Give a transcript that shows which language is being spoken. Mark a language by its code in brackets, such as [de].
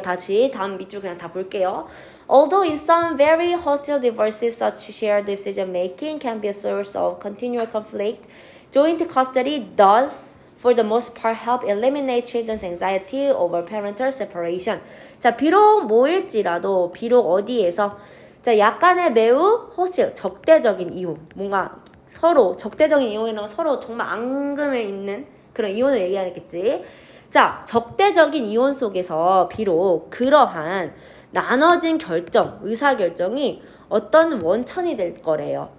[ko] 다시 다음 밑줄 그냥 다 볼게요. [en] Although in some very hostile divorces, such shared decision making can be a source of continual conflict, joint custody does, for the most part, help eliminate children's anxiety over parental separation. [ko] 자, 비록 뭐일지라도, 비록 어디에서, 자, 약간의 매우 hostile, 적대적인 이혼, 뭔가 서로 적대적인 이혼이라는 건 서로 정말 앙금을 있는 그런 이혼을 얘기하겠지. 자, 적대적인 이혼 속에서 비록 그러한 나눠진 결정, 의사결정이 어떤 원천이 될 거래요.